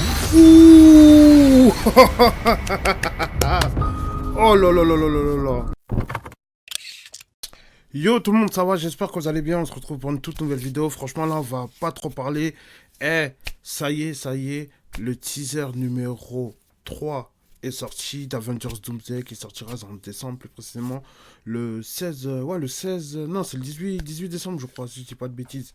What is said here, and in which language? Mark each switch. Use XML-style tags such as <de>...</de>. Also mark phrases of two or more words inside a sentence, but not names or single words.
<fr>Ouh. Oh là là là là là là là. Yo tout le monde, ça va? J'espère que vous allez bien. On se retrouve pour une toute nouvelle vidéo. Franchement là, on va pas trop parler. Ça y est, le teaser numéro 3 est sorti d'Avengers Doomsday qui sortira en décembre, plus précisément le 16, le 16, non c'est le 18 décembre je crois, si je dis pas de bêtises.</fr>